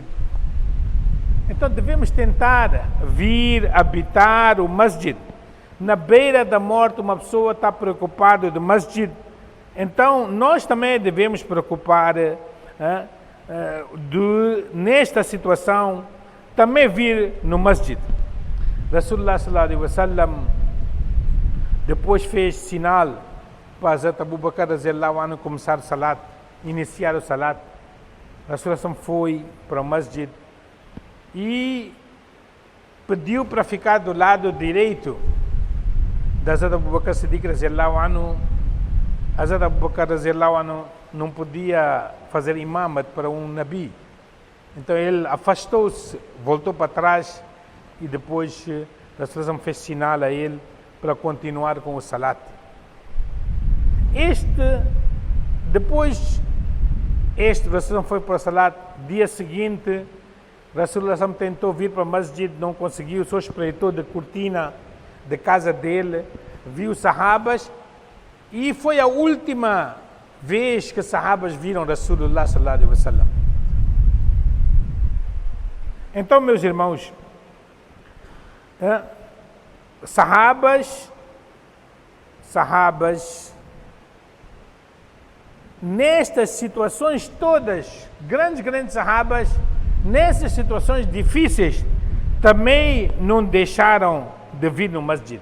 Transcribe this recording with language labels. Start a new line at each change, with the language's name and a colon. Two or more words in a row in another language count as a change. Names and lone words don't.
Portuguese: Então devemos tentar vir habitar o masjid. Na beira da morte, uma pessoa está preocupada do masjid. Então nós também devemos preocupar nesta situação, também vir no masjid. Rasulullah
Arabic: صلى الله عليه وسلم
Portuguese: depois fez sinal para Hazrat Abu Bakr
Arabic: رضي الله عنه
Portuguese: começar o salat, iniciar o salat. Rasulullah foi para o masjid e pediu para ficar do lado direito da Hazrat Abu Bakr Siddiq
Arabic: رضي الله عنه.
Portuguese: Hazrat Abu Bakr
Arabic: رضي الله عنه
Portuguese: não podia fazer imamat para um nabi. Então ele afastou-se, voltou para trás e depois Rasulullah fez sinal a ele para continuar com o salat. Depois Rasulullah foi para o salat. Dia seguinte, Rasulullah tentou vir para o masjid, não conseguiu, só espreitou da cortina da casa dele, viu os sahabas, e foi a última vez que os sahabas viram Rasulullah
Arabic: صلى الله عليه وسلم.
Portuguese: Então, meus irmãos, sahabas, nestas situações todas, grandes sahabas, nessas situações difíceis, também não deixaram de vir no masjid.